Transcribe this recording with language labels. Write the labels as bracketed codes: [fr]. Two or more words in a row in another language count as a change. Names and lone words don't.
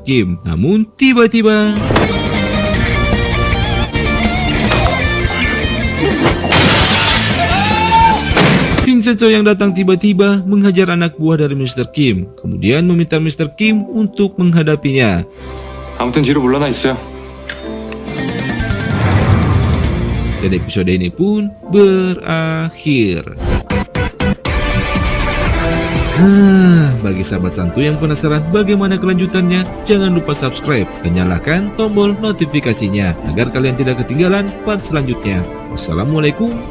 [id] Kim. Namun tiba-tiba Vincenzo yang datang tiba-tiba menghajar anak buah dari Mr. Kim, kemudian meminta Mr. Kim untuk menghadapinya. [ko] 아무튼 뒤로 물러나 있어요. [id] Dan episode ini pun berakhir. Bagi sahabat santuy yang penasaran bagaimana kelanjutannya, jangan lupa subscribe dan nyalakan tombol notifikasinya agar kalian tidak ketinggalan part selanjutnya.